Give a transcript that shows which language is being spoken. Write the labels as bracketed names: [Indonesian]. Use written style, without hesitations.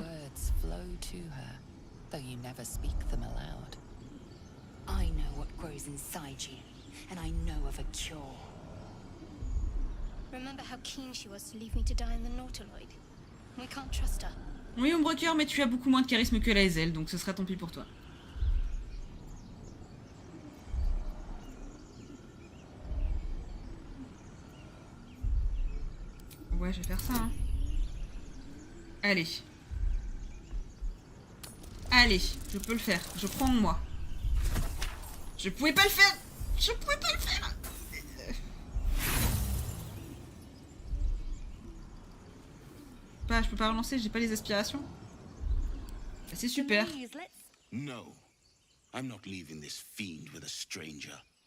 [English] Words flow to her, though you never speak them aloud. I know what grows inside you, and I know of a cure. Remember how keen she was to leave me to die in the Nautiloid? We can't trust her. [French] Oui, Ombrecoeur, mais tu as beaucoup moins de charisme que la Hazel, donc ce sera tant pis pour toi. Ouais, je vais faire ça, hein. Allez. Allez, je peux le faire. Je prends en moi. Je pouvais pas le faire. Je pouvais pas le faire. Je peux pas relancer, j'ai pas les aspirations. Bah, c'est super. [English] No. I'm not leaving this fiend with a stranger.